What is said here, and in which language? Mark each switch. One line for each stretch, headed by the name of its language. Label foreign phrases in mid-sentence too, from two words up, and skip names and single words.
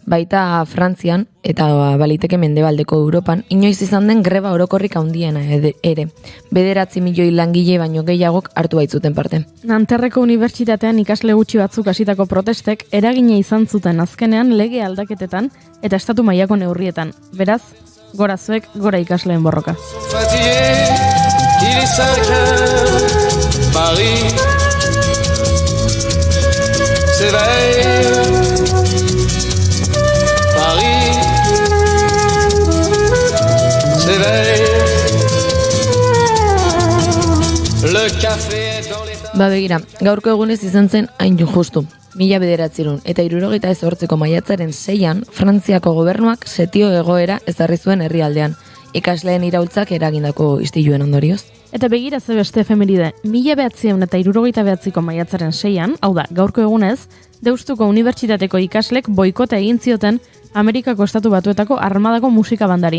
Basque: Baita Frantzian eta baliteke mendebaldeko Europan inoiz izan den greba orokorrik handiena ere. 9 milioi langile baino gehiagok hartu baitzuten parte. Nanterreko unibertsitatean ikasle gutxi batzuk hasitako protestek eragina izan zuten azkenean lege aldaketetan eta estatu mailako neurrietan. Beraz, gora zuek, gora ikasleen borroka.
French: Il est 5 heures, Paris s'éveille. Paris s'éveille. Le café est dans les...
Basque: Begira, gaurko egunez izan zen hain justu. 1978ko maiatzaren 6an, Frantziako gobernuak setio egoera ezarri zuen herrialdean, ikasleen iraultzak eragindako istiluen ondorioz. Eta begira ze beste efemeride, 1979ko maiatzaren 6an, hau da, gaurko egunez, Deustuko Unibertsitateko ikaslek boikota egin zioten Amerikako Estatu Batuetako armadako musika bandari.